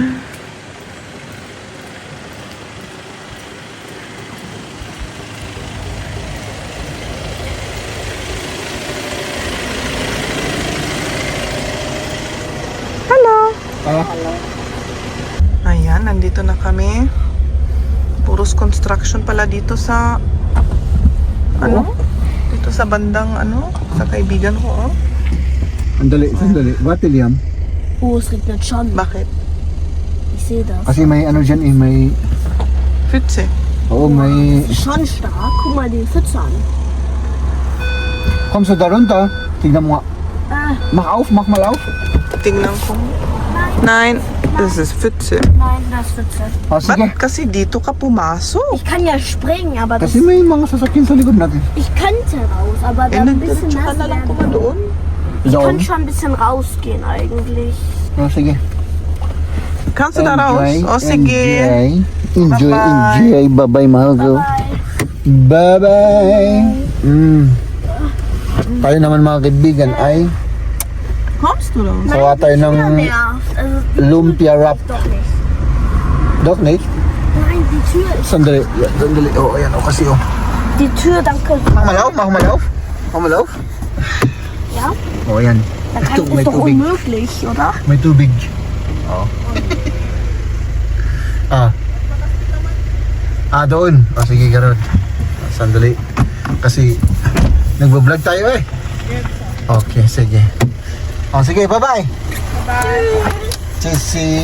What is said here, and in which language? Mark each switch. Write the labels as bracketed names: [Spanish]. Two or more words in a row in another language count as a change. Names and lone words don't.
[English] Hello! [Filipino] Ayan, nandito na kami. Puros construction pala dito sa dito sa bandang sa kaibigan ko, oh. Sandali. Bakit, Liam? [German] Oh, es regnet schon. [Filipino] Bakit? [German] Ich sehe das. [Filipino] Kasi may ano dyan may... [German] Pfütze. [Filipino] Oo, may... [German] Schon stark. Guck mal den Pfütze an. Kommst du da runter? [Filipino] Tignan mo nga. [German] Mach mal auf. [Filipino] Tingnan ko. [German] Nein, das ist Pfütze. Nein, das ist Pfütze. [Filipino] O, sige. Ba't kasi dito ka pumasok? [German] Ich kann ja springen, aber das, [Filipino] Kasi may mga sasakyan sa likod natin. [German] ich könnte raus, aber dann ein bisschen [Filipino] Nagdiretso ka [German] nass [Filipino] na lang [German] werden. [Filipino] kuma doon. [German] Ich kann schon ein bisschen rausgehen eigentlich. [Filipino] O, sige. [German] Kannst du da raus? [Filipino] O sige. [English] Enjoy. Bye-bye. [Filipino] Bye-bye, mahal ko. [English] Bye. Bye-bye. [Filipino] Tayo naman mga kaibigan ay [German] Kommst du raus? [Filipino] kuha tayo ng [German] Ja, also, [Filipino] lumpia wrap. [German] doch nicht. [Filipino] Dok, Nate? [German] Nein, die Tür ist... [Filipino] Sandali. O, ayan. O, kasi o. [German] Die Tür, danke. Mach mal auf. Ja? [Filipino] O, ayan. [German] Da kann, [Filipino] Ito, may [German] ist doch [Filipino] tubig. [German] unmöglich, oder? [Filipino] May tubig. Oo. Doon. O, sige, karon. Sandali. Kasi, nagbablog tayo eh. Okay, sige. O, sige, bye-bye. [English] Bye-bye. Sisi.